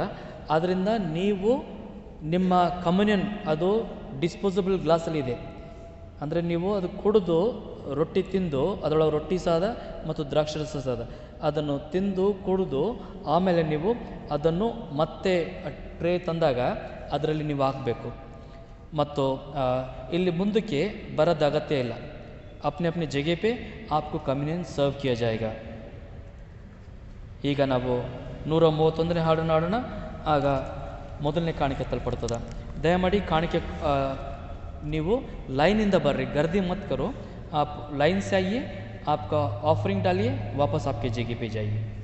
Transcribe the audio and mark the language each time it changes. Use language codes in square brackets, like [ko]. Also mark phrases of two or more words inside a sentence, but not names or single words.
[kn] ಆದ್ದರಿಂದ ನೀವು ನಿಮ್ಮ ಕಮ್ಯುನಿಯನ್ ಅದು ಡಿಸ್ಪೋಸಬಲ್ ಗ್ಲಾಸಲ್ಲಿದೆ, ಅಂದರೆ ನೀವು ಅದು ಕುಡಿದು ರೊಟ್ಟಿ ತಿಂದು, ಅದರೊಳಗೆ ರೊಟ್ಟಿ ಸಾದ ಮತ್ತು ದ್ರಾಕ್ಷರಸ ಸಾದ ಅದನ್ನು ತಿಂದು ಕುಡಿದು ಆಮೇಲೆ ನೀವು ಅದನ್ನು ಮತ್ತೆ ಟ್ರೇ ತಂದಾಗ ಅದರಲ್ಲಿ ನೀವು ಹಾಕಬೇಕು. ಮತ್ತು ಇಲ್ಲಿ ಮುಂದಕ್ಕೆ ಬರೋದು ಅಗತ್ಯ ಇಲ್ಲ. [hi] अपने अपने जगह पे आपको कम्युनियन सर्व किया जाएगा. [kn] ಈಗ ನಾವು 131ನೇ ಹಾಡನ್ನು ಹಾಡೋಣ. ಆಗ ಮೊದಲನೇ ಕಾಣಿಕೆ ತಲುಪಡ್ತದೆ. ದಯಮಾಡಿ ಕಾಣಿಕೆ ನೀವು लाइनिंद ಬರ್ರಿ, [hi] गर्दी मत करो. आप लाइन से आइए, आपका ऑफरिंग डालिए, वापस आपके जगह पे जाइए.